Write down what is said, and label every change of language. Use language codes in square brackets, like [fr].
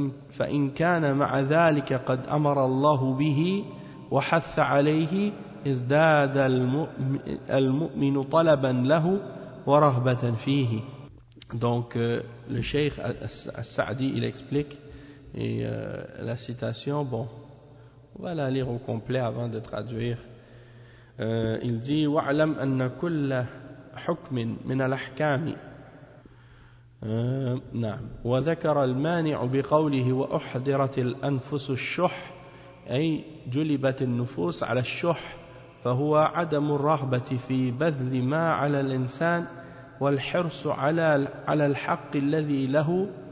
[ar] فإن كان مع ذلك قد أمر الله به وحث عليه ازداد المؤمن طلبا له ورغبة فيه. [fr] Donc le cheikh al-Sa'di il explique Et la citation, bon, on va la lire au complet avant de traduire. Il dit [ar] وَعْلَمْ أَنَّ كُلَّ حُكْمٍ مِنَ الْأَحْكَامِ نعم وذكر المانع بقوله وأحضرت الأنفس الشح أي جلبت النفوس على الشح فهو عدم الرغبة في بذل ما على الإنسان والحرص على الحق الذي له